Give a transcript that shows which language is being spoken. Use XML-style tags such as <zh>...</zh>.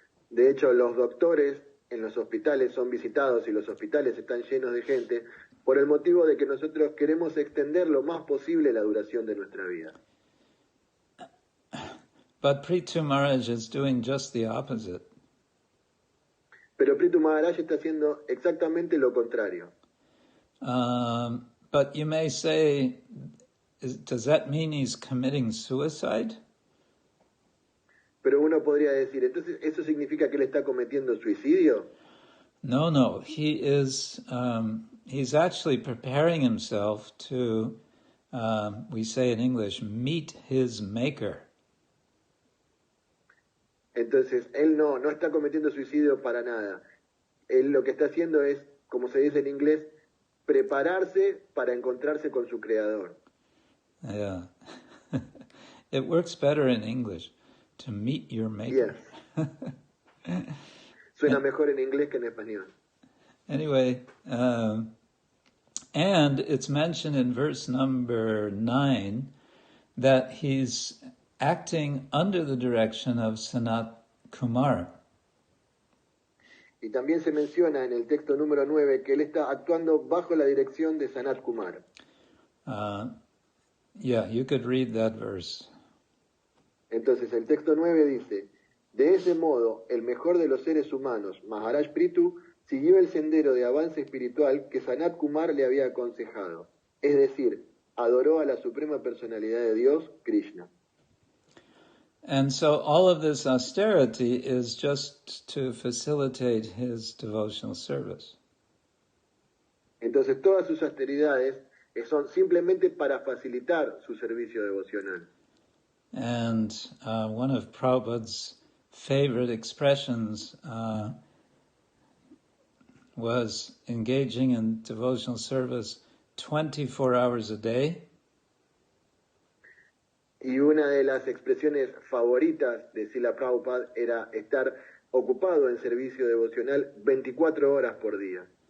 <es>De hecho, los doctores en los hospitales son visitados y los hospitales están llenos de gente por el motivo de que nosotros queremos extender lo más posible la duración de nuestra vida.</es> <en>But Prithu Maharaj is doing just the opposite.</en> <es>Pero Prithu Maharaj está haciendo exactamente lo contrario.</es> <en>But you may say, does that mean he's committing suicide?</en> <es>Pero uno podría decir, entonces, ¿eso significa que él está cometiendo suicidio?</es> <en>No. He is, he's actually preparing himself to, we say in English, meet his maker.</en> <es>Entonces, él no está cometiendo suicidio para nada. Él lo que está haciendo es, como se dice en inglés, prepararse para encontrarse con su creador.</es> <en>Yeah. It works better in English, to meet your maker. Yes.</en> <es>Suena mejor en inglés que en español.</es> <en>Anyway, and it's mentioned in verse number 9 that he's acting under the direction of Sanat Kumar.</en> <es>Y también se menciona en el texto número 9 que él está actuando bajo la dirección de Sanat Kumar.</es> <en>Yeah, you could read that verse.</en> <es>Entonces el texto 9 dice, de ese modo, el mejor de los seres humanos, Maharaj Prithu, siguió el sendero de avance espiritual que Sanat Kumar le había aconsejado. Es decir, adoró a la suprema personalidad de Dios, Krishna.</es> <en>And so all of this austerity is just to facilitate his devotional service.</en> <es>Entonces todas sus austeridades son simplemente para facilitar su servicio devocional.</es> <en>And one of Prabhupada's favorite expressions was engaging in devotional service 24 hours a day.</en> <es>Y una de las expresiones favoritas de Srila Prabhupada era estar ocupado en servicio devocional 24 horas por día.</es>